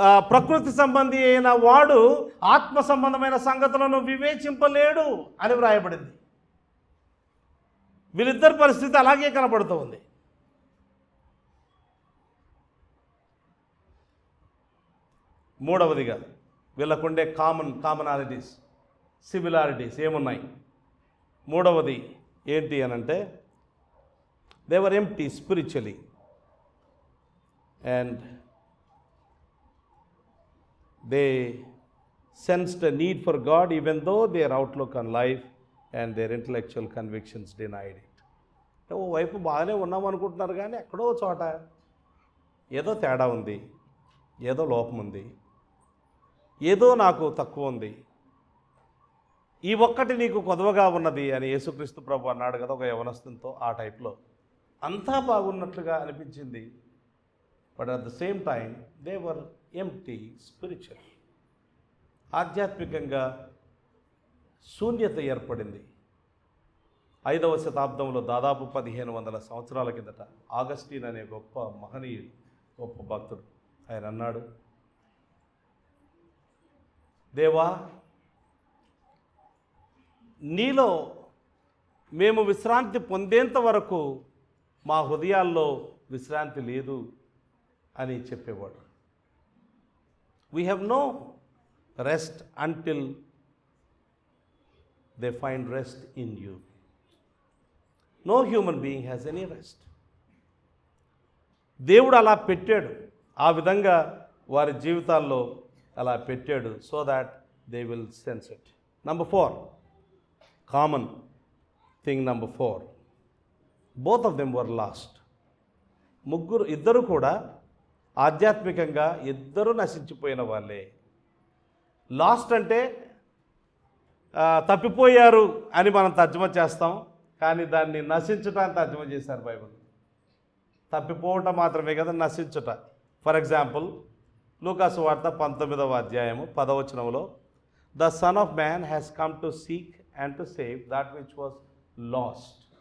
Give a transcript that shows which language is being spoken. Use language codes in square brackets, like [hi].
[te] ప్రకృతి సంబంధి అయిన వాడు ఆత్మ సంబంధమైన సంగతులను వివేచింపలేడు అని వ్రాయబడింది. వీళ్ళిద్దరి పరిస్థితి అలాగే కనపడుతూ ఉంది. మూడవదిగా వీళ్ళకుండే కామనాలిటీస్, సిమిలారిటీస్ ఏమున్నాయి? మూడవది ఏంటి అనంటే [en] They were empty spiritually and they sensed a need for God even though their outlook on life and their intellectual convictions denied it. [te] ఓ వైపు బాగానే ఉన్నాం అనుకుంటున్నారు కానీ ఎక్కడో చోట ఏదో తేడా ఉంది, ఏదో లోపం ఉంది, ఏదో నాకు తక్కువ ఉంది, ఈ ఒక్కటి నీకు కొదవగా ఉన్నది అని యేసుక్రీస్తు ప్రభు అన్నాడు కదా ఒక యవనస్తునితో. ఆ టైప్లో అంతా బాగున్నట్లుగా అనిపించింది. [en] But at the same time they were empty spiritual. [te] ఆధ్యాత్మికంగా శూన్యత ఏర్పడింది. 5వ శతాబ్దంలో దాదాపు 1500 సంవత్సరాల కిందట ఆగస్టీన్ అనే గొప్ప మహనీయుడు, గొప్ప భక్తుడు, ఆయన అన్నాడు, దేవా నీలో మేము విశ్రాంతి పొందేంత వరకు మా హృదయాల్లో విశ్రాంతి లేదు అని చెప్పేవాడు. [en] We have no rest until they find rest in you. No human being has any rest. [te] దేవుడు అలా పెట్టాడు, ఆ విధంగా వారి జీవితాల్లో అలా పెట్టాడు, [en] So that they will sense it. Number 4, common thing. Number 4, both of them were lost. [te] ఇద్దరు కూడా ఆధ్యాత్మికంగా ఇద్దరు నశించిపోయిన వాళ్ళే. లాస్ట్ అంటే తప్పిపోయారు అని మనం తర్జుమా చేస్తాం, కానీ దాన్ని నశించటాన్ని తర్జుమా చేశారు బైబిల్. తప్పిపోవటం మాత్రమే కదా నశించుట. [en] for example [te] లూకాసు వార్త 19వ అధ్యాయము 10వ వచనంలో [en] The son of man has come to seek and to save that which was lost.